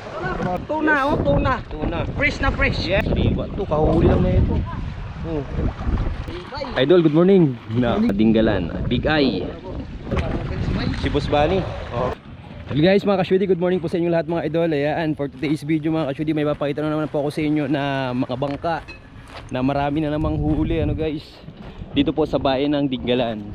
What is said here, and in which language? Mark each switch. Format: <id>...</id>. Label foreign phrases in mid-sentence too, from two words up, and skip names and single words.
<tl>Tuna, oh, tuna. Tuna. Fresh na fresh. Yes. Sariwa to, kahuli lang na ito. Oh. Idol,</tl> <en>good morning.</en> <tl>Dinggalan, Big Eye. Si Boss Bani. Oh.</tl> <en>Hello guys,</en> <tl>mga ka-shudi,</tl> <en>good morning</en> <tl>po sa inyo lahat mga idol. Ayan,</tl> <en>for today's video</en> <tl>mga ka-shudi, may papakita na naman po ako sa inyo na mga bangka na marami na namang huli, ano guys, dito po sa bayan ng Dinggalan.</tl>